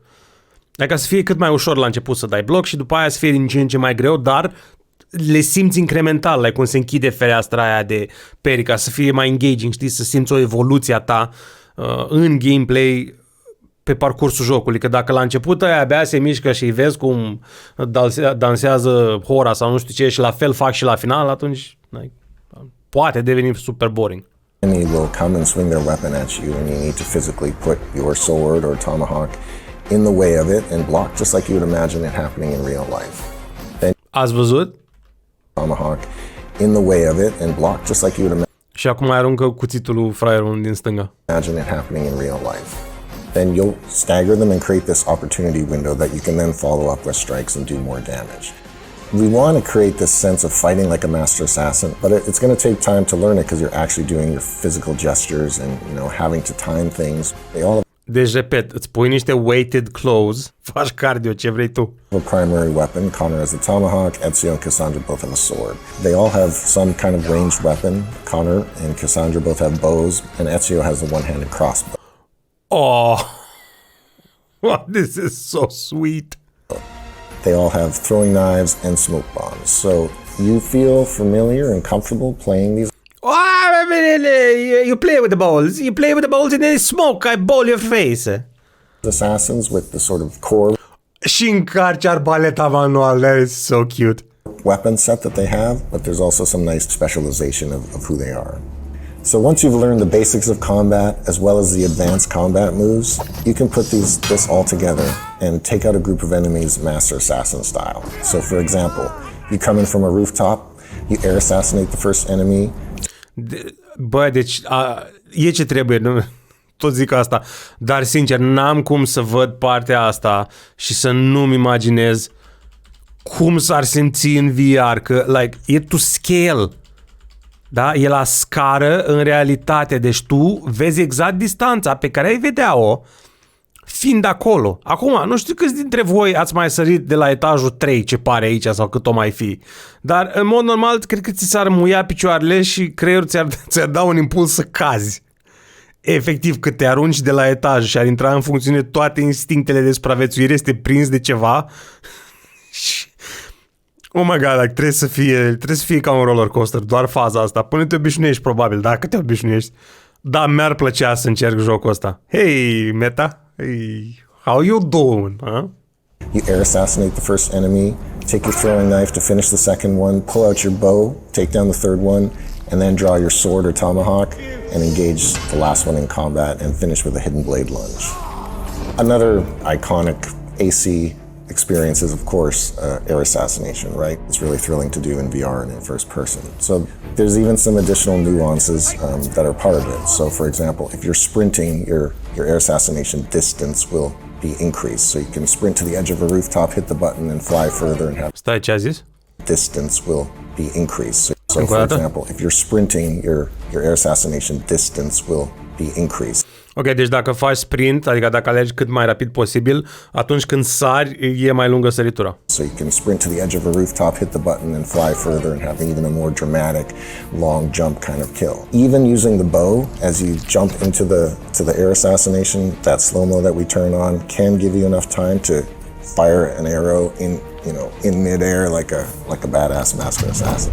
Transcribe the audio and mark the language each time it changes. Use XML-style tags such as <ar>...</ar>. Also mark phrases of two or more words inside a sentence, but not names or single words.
<ro>Adică să fie cât mai ușor la început să dai bloc și după aia să fie din ce în ce mai greu, dar le simți incremental, like cum se închide fereastra aia de parry, ca să fie mai engaging, știi, să simți o evoluție a ta în gameplay pe parcursul jocului, că dacă la început aia abia se mișcă și îi vezi cum dansează hora sau nu știu ce și la fel fac și la final, atunci like, poate deveni</ro> <en>super boring. Enemy will come and swing their weapon at you and you need to physically put your sword or tomahawk in the way of it and block just like you would imagine it happening in real life. Then</en> <ro>Ați văzut?</ro> <en>Tomahawk in the way of it and block just like you would</en> <ro>Și acum aruncă cuțitul lui fraierul din stânga.</ro> <en>imagine it happening in real life. Then you'll stagger them and create this opportunity window that you can then follow up with strikes and do more damage. We want to create this sense of fighting like a master assassin, but it's going to take time to learn it because you're actually doing your physical gestures and having to time things. They all</en> <ro>Deci, repet, îți pui niște</ro> <en>weighted clothes,</en> <ro>faci cardio, ce vrei tu.</ro> <en>have a primary weapon. Connor has the tomahawk, Ezio and Cassandra both have a sword. They all have some kind of ranged weapon. Connor and Cassandra both have bows, and Ezio has the one-handed crossbow. Oh, this is so sweet. They all have throwing knives and smoke bombs. So you feel familiar and comfortable playing these You play with the balls. You play with the balls and then smoke, I ball your face. assassins with the sort of core</en> <ro>Și încarci arbaleta manual,</ro> <en>that is so cute. weapon set that they have, but there's also some nice specialization of who they are. So once you've learned the basics of combat as well as the advanced combat moves, you can put this all together and take out a group of enemies master assassin style. So for example, you come in from a rooftop, you air assassinate the first enemy.</en> <ro>Bă, deci e ce trebuie, nu? Tot zic asta, dar sincer n-am cum să văd partea asta și să nu-mi imaginez cum s-ar simți în VR, că like, e</ro> <en>to scale,</en> <ro>da? E la scară în realitate, deci tu vezi exact distanța pe care ai vedea-o fiind acolo. Acum, nu știu câți dintre voi ați mai sărit de la etajul 3, ce pare aici sau cât o mai fi, dar în mod normal cred că ți s-ar muia picioarele și creierul ți-ar da un impuls să cazi. Efectiv, că te arunci de la etaj și ar intra în funcțiune toate instinctele de supraviețuire, este prins de ceva și...</ro> <en>Oh my god, like,</en> <ro>trebuie să fie ca un</ro> <en>roller coaster,</en> <ro>doar faza asta, până te obișnuiești probabil, dacă te obișnuiești. Da, mi-ar plăcea să încerc jocul ăsta.</ro> <en>Hey, Meta, hey, how you doing, huh? You air assassinate the first enemy, take your throwing knife to finish the second one, pull out your bow, take down the third one, and then draw your sword or tomahawk and engage the last one in combat and finish with a hidden blade lunge. Another iconic AC experience is, of course, air assassination, right? It's really thrilling to do in VR and in first person. So There's even some additional nuances that are part of it. So for example, if you're sprinting, your air assassination distance will be increased. So you can sprint to the edge of a rooftop, hit the button and fly further and have</en> <ro>Stai, ce a zis?</ro> <en>distance will be increased. So for example, if you're sprinting, your air assassination distance will be increased.</en> <ro>Ok, deci dacă faci sprint, adică dacă alegi cât mai rapid posibil, atunci când sari, e mai lungă săritura.</ro> <en>So you can sprint to the edge of a rooftop, hit the button and fly further and have even a more dramatic long jump kind of kill. Even using the bow as you jump into the air assassination, that slow-mo that we turn on can give you enough time to fire an arrow in midair like a badass master assassin.</en>